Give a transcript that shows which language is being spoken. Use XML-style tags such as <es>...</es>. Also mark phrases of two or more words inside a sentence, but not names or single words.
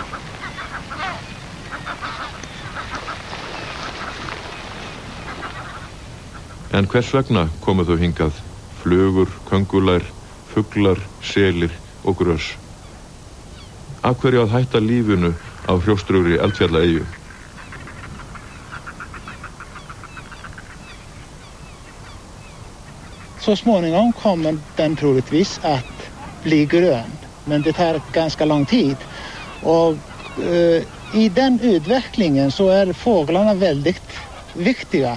<is>En hvers vegna komu þau hingað? Flugur, köngulær, fuglar, selir og grös. Af hverju að hætta lífinu á hrjóstrugri Eldfjallaeyju?</is> <sv>Så småningom kommer den troligtvis att bli grön, men det tar ganska lång tid. Och i den utvecklingen så är fåglarna väldigt viktiga.</sv>